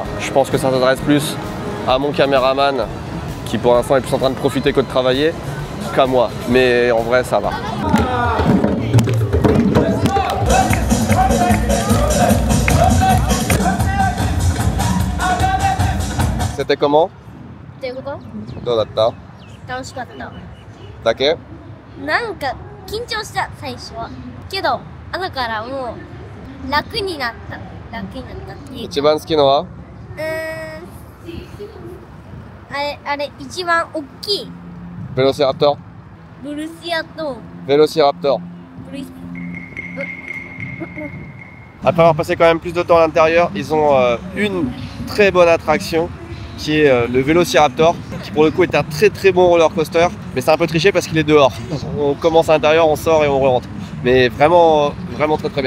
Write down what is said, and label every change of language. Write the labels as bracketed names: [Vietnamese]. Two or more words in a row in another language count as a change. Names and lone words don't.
[French] Je pense que ça s'adresse plus à mon caméraman, qui pour l'instant est plus en train de profiter que de travailler, qu'à moi. Mais en vrai, ça va. C'était comment? [Japanese] ていうこと？どうだった？楽しかった。だけ？なんか緊張した最初は。けど後からもう楽になった。楽になったっていう。一番好きのは？あれ一番大きい Vélociraptor? ブルシアと Vélociraptor. ブルシ [French] Après avoir passé quand même plus de temps à l'intérieur, ils ont une très bonne attraction qui est le Vélociraptor, qui pour le coup est un très très bon roller coaster, mais c'est un peu triché parce qu'il est dehors. On commence à l'intérieur, on sort et on rentre. Mais vraiment, vraiment très très bien.